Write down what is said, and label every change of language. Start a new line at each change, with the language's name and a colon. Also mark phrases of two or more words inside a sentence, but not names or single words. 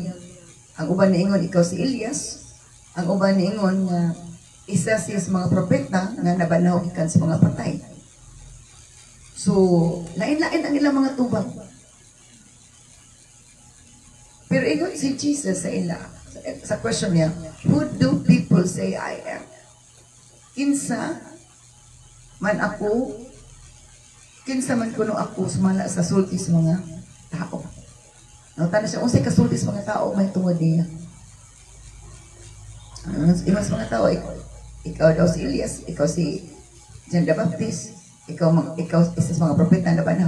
Cebuano: Ang uban niingon ikaw si Elias. Ang uban niingon nga isa siya sa mga propeta nga nabanhaw gikan sa mga patay. So, lain-lain ang ilang mga tubag. Pero ingon si Jesus sa ila, sa question niya,
English: who do people say I am?
Cebuano: Kinsa man ako, kinsa man kuno ako sumala sa sulti sa mga tao. Nautan siya, unsay kasulti sa mga tao, may tungod niya. Iba sa mga tao, ikaw daw si Elias, ikaw si John the Baptist, ikaw isa sa mga propeta na banhaw.